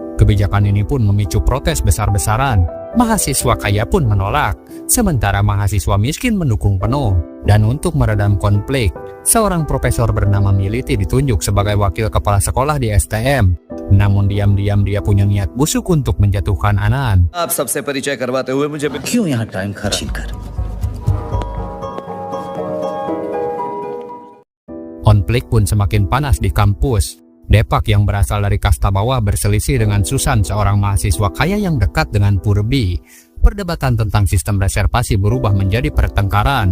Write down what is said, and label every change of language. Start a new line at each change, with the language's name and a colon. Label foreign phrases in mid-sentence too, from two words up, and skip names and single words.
Indonesian: Kebijakan ini pun memicu protes besar-besaran. Mahasiswa kaya pun menolak, sementara mahasiswa miskin mendukung penuh. Dan untuk meredam konflik, seorang profesor bernama Militi ditunjuk sebagai wakil kepala sekolah di STM. Namun diam-diam dia punya niat busuk untuk menjatuhkan Anand.
Hindi: आप सबसे परिचय करवाते हुए मुझे क्यों यहाँ टाइम खराब? छीनकर
Indonesian: Konflik pun semakin panas di kampus. Depak yang berasal dari kasta bawah berselisih dengan Susan, seorang mahasiswa kaya yang dekat dengan Purbi. Perdebatan tentang sistem reservasi berubah menjadi pertengkaran.